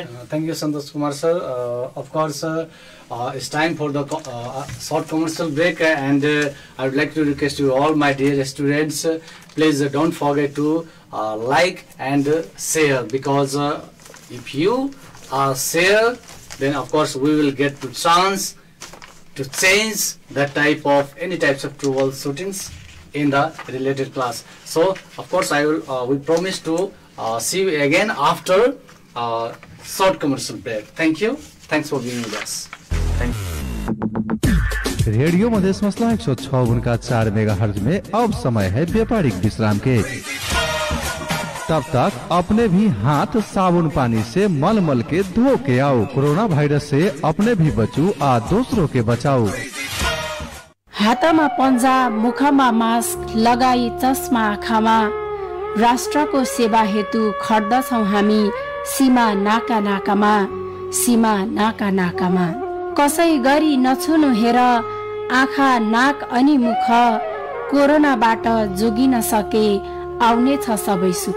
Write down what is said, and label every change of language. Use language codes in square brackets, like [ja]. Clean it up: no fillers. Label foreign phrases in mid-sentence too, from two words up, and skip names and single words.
[en] Thank you, Santosh Kumar sir. Of course, it's time for the short commercial break, and I would like to request you all, my dear students, please don't forget to like and share, because if you share, then of course we will get the chance to change that type of any types of troubleshootings in the related class. So of course I will we promise to see you again after short commercial break. Thank you. Thanks for being with us. Thank you. [hi] रेडियो मधेश मसला 106.4 मेगाहर्ट्ज में अब समय है व्यापारिक विश्राम के। तब तक अपने भी हाथ साबुन पानी से मल मल के धो के आओ। कोरोना वायरस से अपने भी बचो और दूसरों के बचाओ। [ne] हातमा पन्जा, मुखमा मास्क लगाई चस्मा आँखामा, राष्ट्रको सेवा हेतु खट्दछौं हामी सीमा नाका नाकामा, सीमा नाका नाकामा। कसै गरी नछुनु हेर आँखा नाक अनि मुख, कोरोनाबाट जोगिन सके आउने छ सबै सुख।